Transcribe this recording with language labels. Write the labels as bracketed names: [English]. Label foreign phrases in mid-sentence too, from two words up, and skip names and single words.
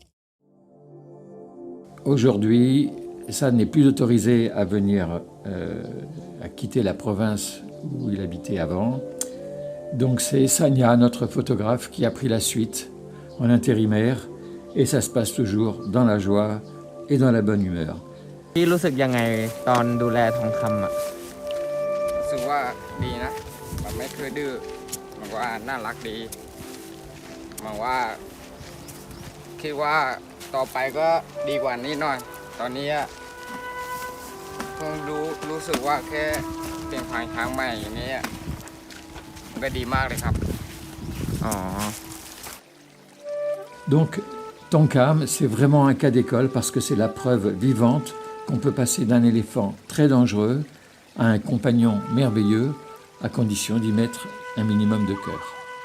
[French] Aujourd'hui, San n'est plus autorisé à venir, à quitter la province où il habitait avant. Donc c'est Sanya, notre photographe, qui a pris la suite en intérimaire et ça se passe toujours dans la joie et dans la bonne humeur. [Thai] พี่รู้สึกยังไงตอนดูแลทองคำอ่ะรู้สึกว่าดีนะ มันไม่เคยดื้อมันว่าน่ารักดีมันว่าคิดว่าต่อไปก็ดีกว่านี้หน่อยตอนนี้เพิ่งรู้สึกว่าแค่เปลี่ยนผ่านครั้งใหม่อย่างนี้ก็ดีมากเลยครับอ๋อ [French] Donc, Tonkam, c'est vraiment un cas d'école parce que c'est la preuve vivante qu'on peut passer d'un éléphant très dangereux à un compagnon merveilleux à condition d'y mettre un minimum de cœur.